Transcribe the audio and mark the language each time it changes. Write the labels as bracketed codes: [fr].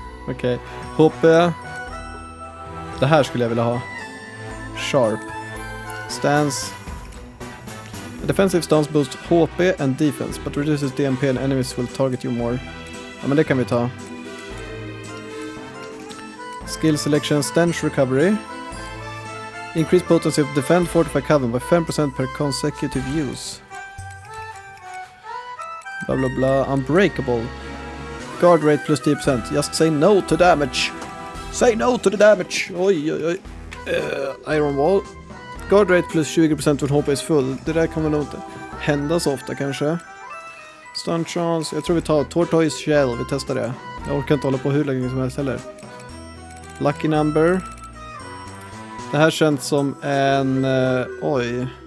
[sv] Okej. HP. Det här skulle jag vilja ha. [en] Sharp. Stance. A defensive stance boosts HP and defense, but reduces DMP and enemies will target you more. [sv] Ja, men det kan vi ta. [en] Skill selection, stench recovery. Increase potency of defend fortify Coven by 5% per consecutive use. Bla bla bla. Unbreakable. Guard rate plus 10%. Just say no to damage. Say no to the damage. Oj, oj, oj. Iron wall. Guard rate plus 20% when HP is full. [sv] Det där kommer nog inte hända så ofta kanske. Stun chance. Jag tror vi tar Tortoise Shell. Vi testar det. Jag orkar inte hålla på hur länge som helst heller. Lucky number. Det här känns som en... oj.